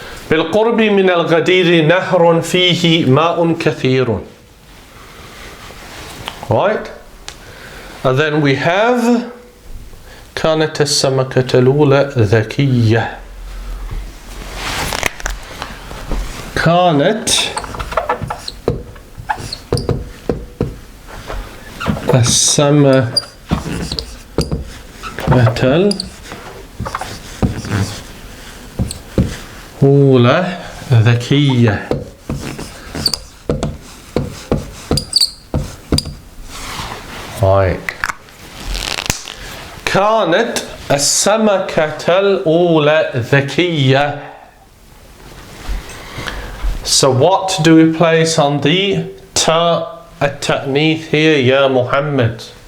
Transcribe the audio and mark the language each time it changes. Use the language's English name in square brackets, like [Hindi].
[Arabic] بالقرب من الغدير نهر فيه ماء كثير. [English] Right? And then we have [Arabic] كانت السمكة الأولى ذكية. كانت السمكة أولى ذكية. [English] Right. [Arabic] كانت السمكة الأولى ذكية. [English] So what do we place on the ta التأنيث here [Arabic] يا محمد?